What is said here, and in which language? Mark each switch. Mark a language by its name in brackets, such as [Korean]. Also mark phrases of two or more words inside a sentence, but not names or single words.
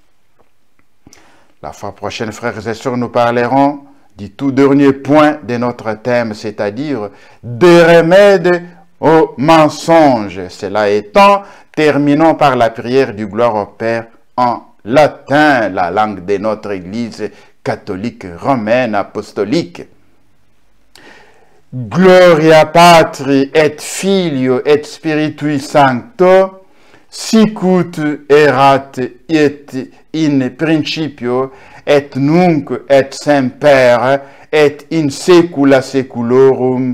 [French] La fois prochaine, frères et sœurs, nous parlerons du tout dernier point de notre thème, c'est-à-dire des remèdes au mensonge. Cela étant, terminons par la prière du gloire au Père en latin, la langue de notre Église catholique romaine apostolique. [Latin] Gloria Patri et Filio et Spiritui Sancto, sicut erat et in principio et nunc et semper et in saecula saeculorum.